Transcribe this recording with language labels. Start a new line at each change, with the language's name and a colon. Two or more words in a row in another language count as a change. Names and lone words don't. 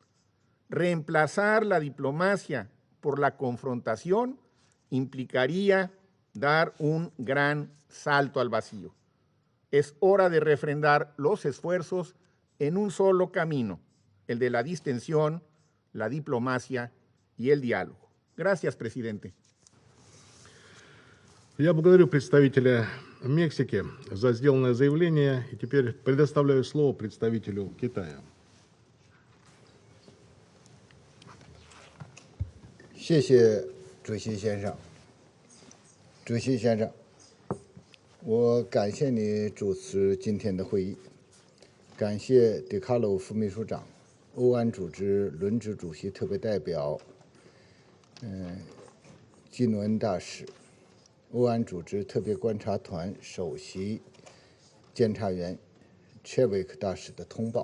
Spanish: Reemplazar la diplomacia por la confrontación implicaría dar un gran salto al vacío. Es hora de refrendar los esfuerzos en un solo camino, el de la distensión, la diplomacia y el diálogo. Gracias, presidente.
Russian: Я благодарю представителя Мексики за сделанное заявление и теперь предоставляю слово представителю Китая.
Chinese: 谢谢主席先生。主席先生，我感谢你主持今天的会议，感谢迪卡洛副秘书长、欧安组织轮值主席特别代表基努恩大使、欧安组织特别观察团首席监察员切维克大使的通报。